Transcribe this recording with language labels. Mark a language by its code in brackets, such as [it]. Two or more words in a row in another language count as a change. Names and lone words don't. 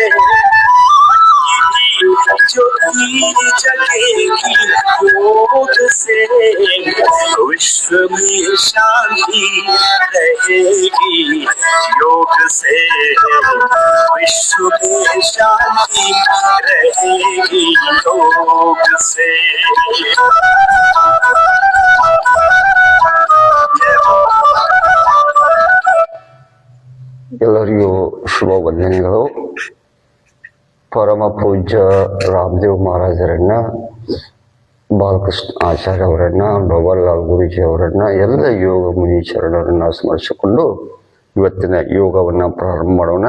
[hi] ज्योति जगेगी योग से। विश्व में शांति रहेगी योग से। विश्व में शांति रहेगी योग से। [kn] ಎಲ್ಲರಿಗೂ ಶುಭ ವಂದನೆಗಳು. ಪರಮ ಪೂಜ್ಯ ರಾಮದೇವ್ ಮಹಾರಾಜರನ್ನ, ಬಾಲಕೃಷ್ಣ ಆಚಾರ್ಯ ಅವರನ್ನ, ಬಬರ್ಲಾಲ್ ಗುರೂಜಿ ಅವರನ್ನ, ಎಲ್ಲ ಯೋಗ ಮುನಿ ಶರಣರನ್ನ ಸ್ಮರಿಸಿಕೊಂಡು ಇವತ್ತಿನ ಯೋಗವನ್ನ ಪ್ರಾರಂಭ ಮಾಡೋಣ.